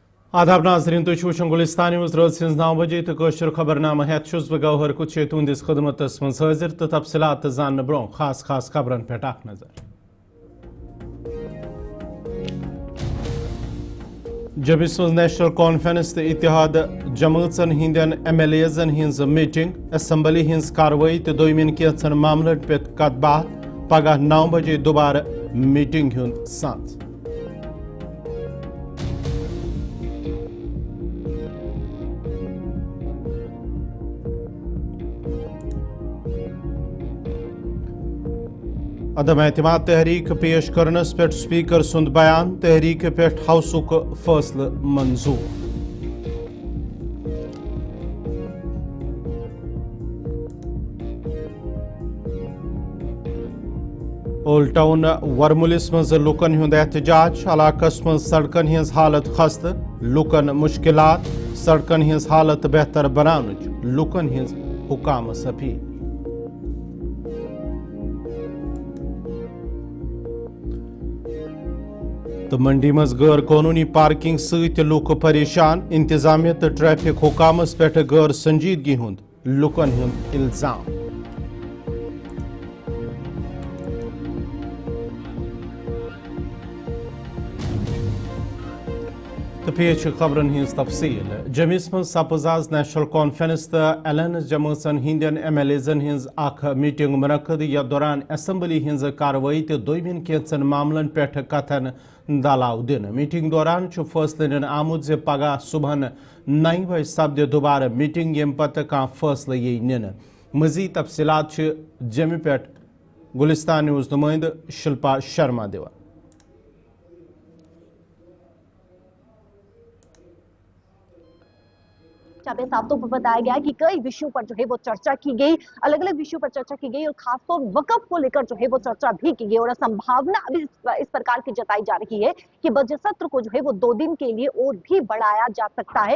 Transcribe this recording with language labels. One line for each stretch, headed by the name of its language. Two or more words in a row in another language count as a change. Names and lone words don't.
Kashmiri: आदाब नाजरीन तुम वुचान गुलिस्तान न्यूज़ रोज 9 बजे तो कशर खबरनामा हेत बह गौहर कुछ तुंदिस खदमतस मज हाजिर तो तफसीलात जान ब्रो खास खबरन पे नजर। जबिस मज नेशनल कॉन्फ्रेंस तो इतिहाद जमातन हिंदन MLA'जन हिंज मीटिंग असम्बली हिंज कार्रवाई तो दोमिन कैंचन मामलन पे कत बात पगह 9 बजे दोबारा मीटिंग हुंद साथ। अदम एतमाद तहरीक पेश करनस पे स्पीकर सुंद बयान तहरीक पे हाउसुक फैसला मंजूर। ओल्ड टाउन वर्मुलिस मज लुकन हुंद एहतजाज इलाकस मज सड़कन हिंज हालत खस्त लुकन मुश्किलात सड़कन हिंज हालत बेहतर बनानुच लुकन हिंज हुकाम अपील। तो मंडी मज गैर कानूनी पार्किंग सत लुक परेशान इंतजामिया तो ट्रैफिक हुकामस पे गैर संजीदगी हुंद लुकन हुंद इल्जाम। तो पेश खबरन हिंज तफसील जमिस मज सपज आज नेशनल कॉन्फ्रेंस तो एलायंस जमातन हिंदन MLA'जन हिंज अख मीटिंग मुनक्कद यथ दौरान असम्बली हिंज कार्रवाई तो दोमिन कैंचन मामलन पे कथन दलाव दिन। मीटिंग दौरान फैसले निन आमुद जे पगह सुबह 9 बजे सपद दोबारा मीटिंग यम पत कह फैसले यी निन। मजीद तफसीलात जमि पे गुलिस्तान न्यूज़ नुमाइंद शिल्पा शर्मा दिवान।
Hindi: साफ्तों पर बताया गया कि कई विषयों पर जो है वो चर्चा की गई, अलग अलग विषयों पर चर्चा की गई और खासतौर वक्फ को लेकर जो है वो चर्चा भी की गई और संभावना अभी इस प्रकार की जताई जा रही है कि बजट सत्र को जो है वो 2 दिन के लिए और भी बढ़ाया जा सकता है।